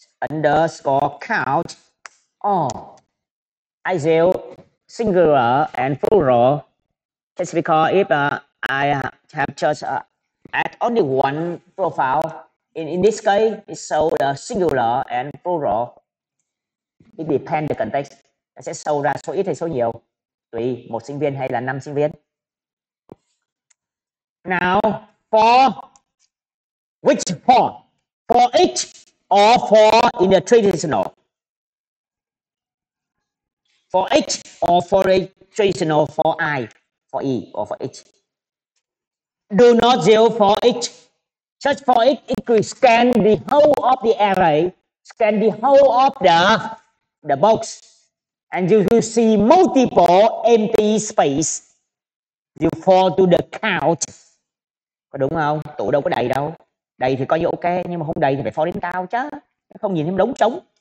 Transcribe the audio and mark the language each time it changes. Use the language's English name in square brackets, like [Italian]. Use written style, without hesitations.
[English] Underscore count. I will singular and plural. It's because if I have just add only one profile, in this case, it shows the singular and plural. It depends the context. [Vietnamese] Nó sẽ show ra số ít hay số nhiều, tùy một sinh viên hay là 5 sinh viên. [English] Now, for which form? For each or for in the traditional? For each or for a traditional, for I, for E, or for each. Do not zero for each. Search for each, it will scan the whole of the array, scan the whole of the box, and you will see multiple empty space. You fall to the count. [Vietnamese] Có đúng không? Tủ đâu có đầy đâu. Đầy thì coi như ok, nhưng mà không đầy thì phải fall đến cao chứ. Không nhìn thấy đống trống.